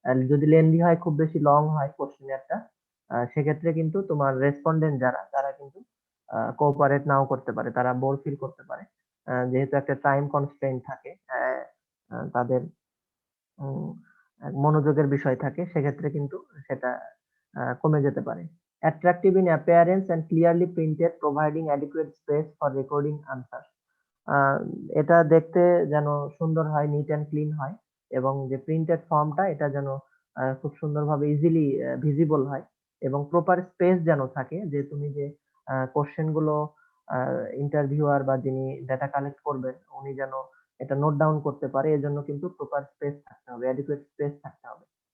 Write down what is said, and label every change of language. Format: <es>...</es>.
<bn>যদি লেন্দি হয়, খুব বেশি লং হয় কোশ্চেনিয়ারটা, সেক্ষেত্রে কিন্তু তোমার রেসপন্ডেন্ট যারা, তারা কিন্তু কোঅপারেট নাও করতে পারে, তারা বোর ফিল করতে পারে, যেহেতু একটা টাইম কনস্ট্রেইন থাকে, তাদের উম, মনোযোগের বিষয় থাকে, সেক্ষেত্রে কিন্তু সেটা কমে যেতে পারে।</bn> <en>Attractive in appearance and clearly printed, providing adequate space for recording answers.</en> <bn>এটা দেখতে যেন সুন্দর হয়, নিট অ্যান্ড ক্লিন হয়, এবং যে প্রিন্টেড ফর্মটা, এটা যেন খুব সুন্দরভাবে ইজিলি ভিজিবল হয়, এবং প্রপার স্পেস যেন থাকে, যে তুমি যে কোশ্চেন গুলো ইন্টারভিউয়ার বা যিনি ডাটা কালেক্ট করবেন, উনি যেন এটা নোট ডাউন করতে পারে, এজন্য কিন্তু প্রপার স্পেস থাকতে হবে, অ্যাডিকুয়েট স্পেস থাকতে হবে।</bn>